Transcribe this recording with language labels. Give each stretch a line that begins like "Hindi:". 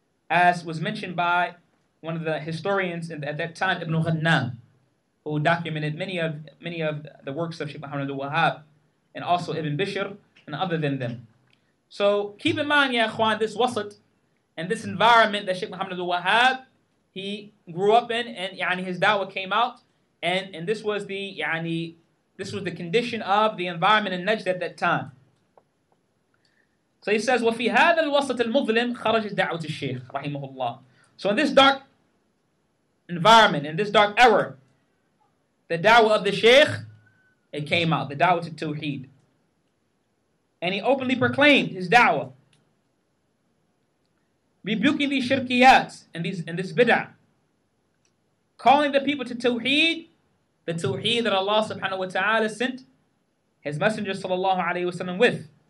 English: As was mentioned by one of the historians at that time, Ibn Ghannam, who documented many of the works of Shaykh Muhammad al-Wahhab, and also Ibn Bishr, and other than them. So keep in mind, ya akhwan, this wasat, and this environment that Shaykh Muhammad al-Wahhab, he grew up in, and his da'wah came out, and this was the condition of the environment in Najd at that time. So he says,
Arabic: وَفِي هَذَا الْوَسْطِ الْمُظْلِمِ خَرَجَتْ دَعْوَةُ الشَّيْخِ رَحِمَهُ اللَّهِ.
English: So in this dark environment, in this dark era, the da'wah of the Shaykh, it came out, the da'wah to Tawheed. And he openly proclaimed his da'wah, rebuking these shirkiyats and this bid'ah, calling the people to Tawheed, the Tawheed that Allah subhanahu wa ta'ala sent his Messenger sallallahu alayhi wa sallam with.